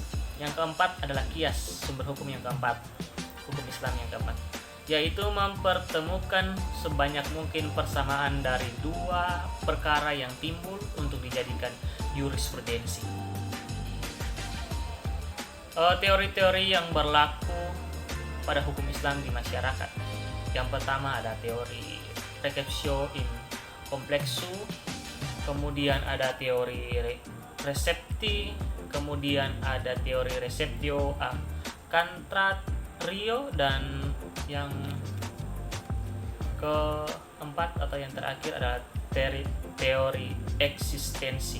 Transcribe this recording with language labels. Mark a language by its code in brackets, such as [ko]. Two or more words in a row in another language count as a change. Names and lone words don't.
[id] Yang keempat adalah qiyas, sumber hukum yang keempat, hukum Islam yang keempat, yaitu mempertemukan sebanyak mungkin persamaan dari dua perkara yang timbul untuk dijadikan jurisprudensi. Teori-teori yang berlaku pada hukum Islam di masyarakat. Yang pertama ada teori [la] receptio in complexu, [id] kemudian ada teori recepti, kemudian ada teori [la] receptio a contrario, [id] dan yang keempat atau yang terakhir adalah teori eksistensi.